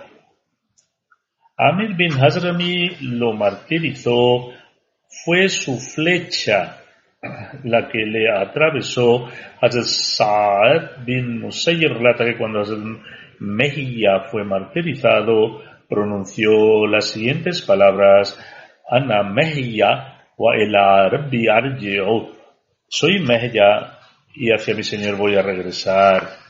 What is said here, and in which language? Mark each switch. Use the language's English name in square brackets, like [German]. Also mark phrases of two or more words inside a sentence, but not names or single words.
[Spanish] Amir bin Hazrami lo martirizó, fue su flecha la que le atravesó. Hazrat Sa'ad bin Musayyib relata que cuando Hazrat Mehya fue martirizado, pronunció las siguientes palabras: [Arabic] أنا مهيا وإلى ربي أرجع. [Spanish] Soy Mehya y hacia mi Señor voy a regresar.